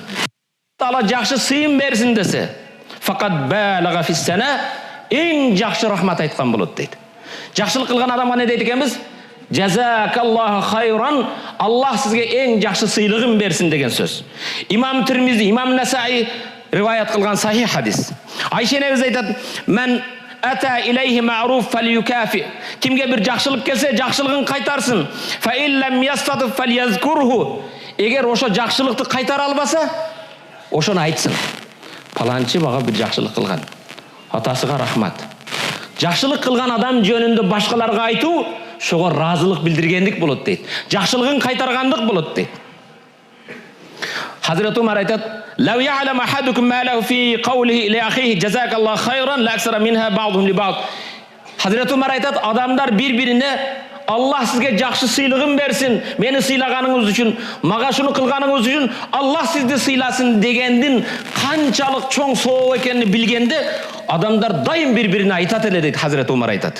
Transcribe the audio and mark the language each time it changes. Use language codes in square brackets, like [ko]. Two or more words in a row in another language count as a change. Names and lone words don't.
[ky] Таала жакшы сыйын берсин десе, [ar] فقد أبلغ في الثناء, [ky] эң жакшы рахмат айткан болот дейт. Жакшылык кылган адамга не дейт экенбиз? [ar] جزاك الله خيرا. [ky] Аллах сизге эң жакшы сыйлыгын берсин деген сөз. Имам Тирмизи, Имам Насаи риваят кылган сахих хадис. Айша энебиз айтат: [ar] "من أتي إليه معروف فليكافئ." [ky] Кимге бир жакшылык келсе, жакшылыгын кайтарсын. [ar] فإن لم يستطع فليذكره. [ky] Эгер ошо жакшылыкты кайтара албаса, ошону айтсын. Паланчы мага бир жакшылык кылган. Атасыга рахмат. Жакшылык кылган адам жөнүндө башкаларга айтуу шого разылык билдиргендик болот дейт. Жакшылыгын кайтаргандык болот дейт. Хазрат Умар айтат: [ar] "لو يعلم أحدكم ما له في قوله لأخيه جزاك الله خيرا لأكثر منها بعضهم لبعض." [ky] Хазрат Умар айтат: "Адамдар бири-бирине [ar] Аллах сизге жакшы сыйлыгын берсин, [ky] мени сыйлаганыңыз үчүн, мага шуну кылганыңыз үчүн Аллах сизди сыйласын" дегендин канчалык чоң соо экенин билгенде, адамдар дайым бири-бирине айтат эле дейт Хазрат Умар айтат.